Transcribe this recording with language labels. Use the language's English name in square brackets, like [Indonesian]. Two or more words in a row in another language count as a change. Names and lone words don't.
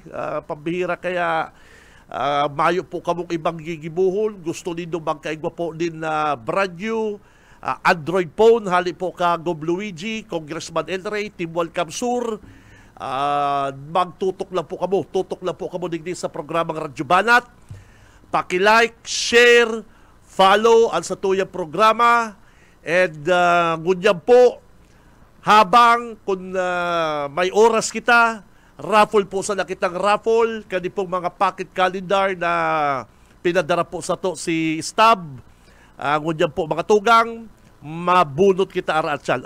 [Bikol] Pambihira kaya mayo po kamong ibang gigibuhon. Gusto nindo magkaigwa po din na [English] brand new [Bikol] Android phone, hali po ka Gov Luigi, Congressman El Rey, Team Welcome Sur, Magtutok lang po kamo. Tutok lang po kamo digdi sa programang Radyo Banat. Paki-like, share, follow ang sa tuyang programa. And ngunyan po, habang kung may oras kita, raffle po sa nakitang raffle. Kani pong mga pocket calendar na pinadara po sa to si Stab. Ngunyan po mga tugang, mabunot kita aratsyan.